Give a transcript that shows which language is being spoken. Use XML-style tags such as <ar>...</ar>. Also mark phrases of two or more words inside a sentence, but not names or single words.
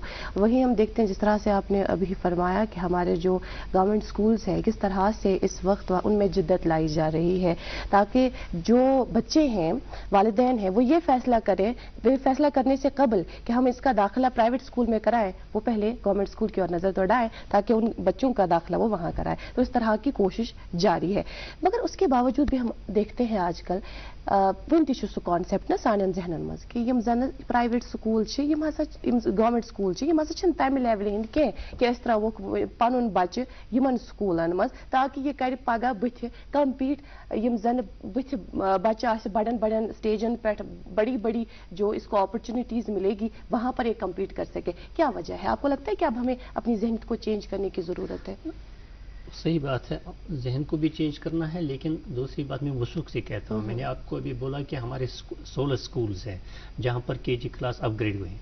<hi>वहीं हम देखते हैं जिस तरह से आपने अभी फरमाया कि हमारे जो</hi> <en>government schools</en> <hi>हैं किस तरह से इस वक्त उनमें जिद्दत लाई जा रही है ताकि जो बच्चे हैं, वालिदैन हैं, वो ये फैसला करें, फैसला करने से कबल कि हम इसका दाखिला</hi> <en>private school</en> <hi>में कराएं, वो पहले</hi> <en>government school</en> <hi>की ओर नज़र दौड़ाएं ताकि उन बच्चों का दाखिला वो वहां कराए। तो इस तरह की कोशिश जारी है, मगर उसके बावजूद भी हम देखते हैं आजकल वो कॉन्सेप्ट</hi> <ks>ना सानन जहनन मज कि यम जन</ks> <en>private school government school</en> <ks>यम हसा तमि लेवल हंद कि अस त्रो पन बच्चे यमन स्कूलन मज ताकि यह कर पगह बुथ कम्पीट यम जन बुथ बच्चे आसे बड़न बड़न स्टेजन पे</ks> <hi>बड़ी बड़ी जो इसको अपॉर्चुनिटीज मिलेगी वहां पर ये कम्पीट कर सके। क्या वजह है? आपको लगता है कि अब हमें अपनी जहन को चेंज करने की जरूरत है? सही बात है, जहन को भी चेंज करना है, लेकिन दूसरी बात मैं वसूख से कहता हूँ। मैंने आपको अभी बोला कि हमारे 16 स्कूल्स हैं जहाँ पर KG क्लास अपग्रेड हुए हैं।</hi>